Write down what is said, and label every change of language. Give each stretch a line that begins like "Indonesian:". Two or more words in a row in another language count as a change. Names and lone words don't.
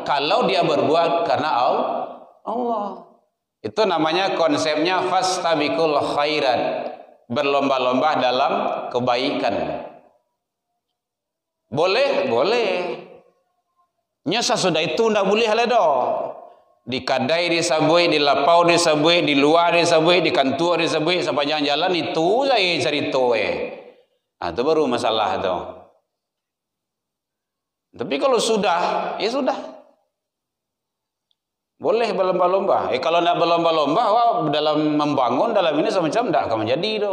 Indonesian: Kalau dia berbuat karena Allah. Itu namanya konsepnya
Arabic: فاستبقوا الخيرات.
Indonesian: Berlomba-lomba dalam kebaikan. Boleh? Boleh. Nyasa sudah itu ndak boleh ledo.
Minangkabau: Di kadai disabui, di lapau disabui, di luar disabui, di kantor disabui,
Indonesian: sepanjang jalan itu saya cerita itu baru masalah itu. Tapi kalau sudah, ya sudah. Boleh berlomba-lomba. Kalau tidak berlomba-lomba, dalam membangun dalam ini semacam tidak akan menjadi itu.